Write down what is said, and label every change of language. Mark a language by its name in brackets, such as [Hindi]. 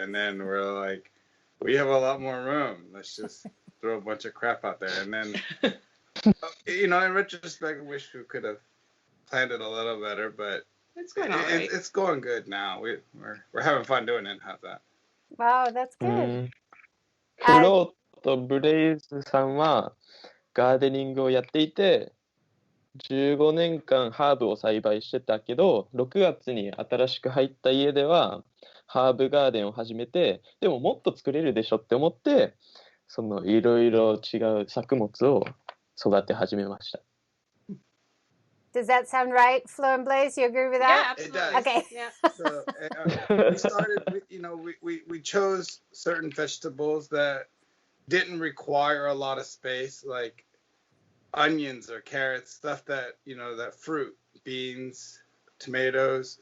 [English] And then we're like, we have a lot more room. Let's just throw a bunch of crap out there. And then, in retrospect, I wish we could have planned it a little better, but it's going all right. It's going good now. We're having fun doing it. How's that? Wow, that's good. [Japanese] フローとブレイズさんはガーデニングをやっていて、15年間ハーブを栽培してたけど、6月に新しく入った家ではハーブガーデンを始めて、でももっと作れるでしょって思って、いろいろ違う作物を育て始めました。 [English] Does that sound right, Flo and Blaise? You agree with that? Yeah, it does. Okay. Yeah. So we started, we chose certain vegetables that didn't require a lot of space, like onions or carrots, stuff that, that fruit, beans, tomatoes.